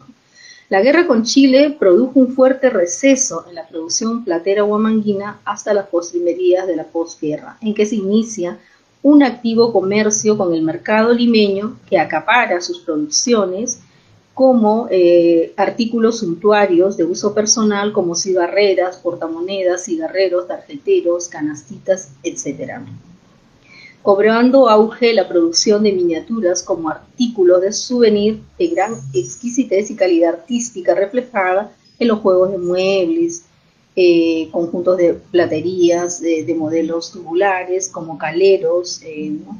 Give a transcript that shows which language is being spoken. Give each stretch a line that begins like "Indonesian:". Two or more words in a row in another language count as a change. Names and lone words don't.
Spanish: La guerra con Chile produjo un fuerte receso en la producción platera huamanguina hasta las postrimerías de la posguerra, en que se inicia un activo comercio con el mercado limeño que acapara sus producciones como artículos suntuarios de uso personal como cigarreras, portamonedas, cigarreros, tarjeteros, canastitas, etc. Cobrando auge la producción de miniaturas como artículos de souvenir de gran exquisitez y calidad artística reflejada en los juegos de muebles, conjuntos de platerías de modelos tubulares como caleros, ¿no?